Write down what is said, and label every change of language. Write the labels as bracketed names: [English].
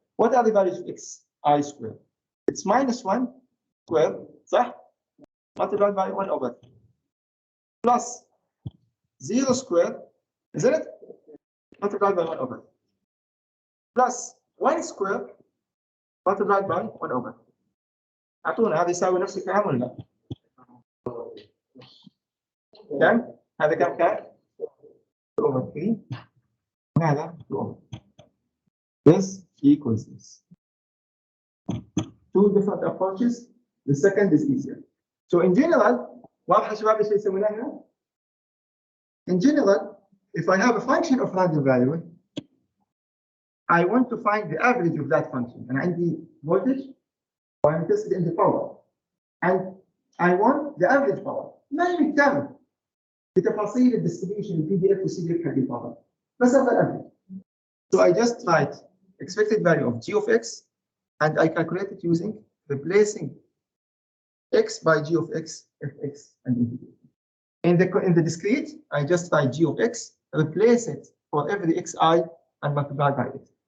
[English] What are the values of xi squared? It's minus 1 squared, [Arabic] صح? [English] Multiplied by 1 over 3. Plus 0 squared, isn't it? Multiplied by 1 over 3. Plus 1 squared multiplied by 1 over 3. [Arabic] أعطونا هذا يساوي نفس الكلام ولا لا؟ كم؟ هذا كم كان؟ 2 over 3 وهذا 2 over 3. [English] This equals this. Two different approaches. The second is easier. So in general, [Arabic] واضحة شباب ايش يسمونها هنا؟ [English] In general, if I have a function of random variable, I want to find the average of that function. And [Arabic] عندي [English] voltage, or I'm interested in the power. And I want the average power. [Arabic] ما يهتم بتفاصيل الديستريبيوشن PDF و CDF حق الباور. بس هذا الأفريج. [English] So I just write expected value of g of x, and I calculate it using replacing x by g of x, fx, and integrate. In the discrete, I just write g of x, replace it for every xi, and multiply by it.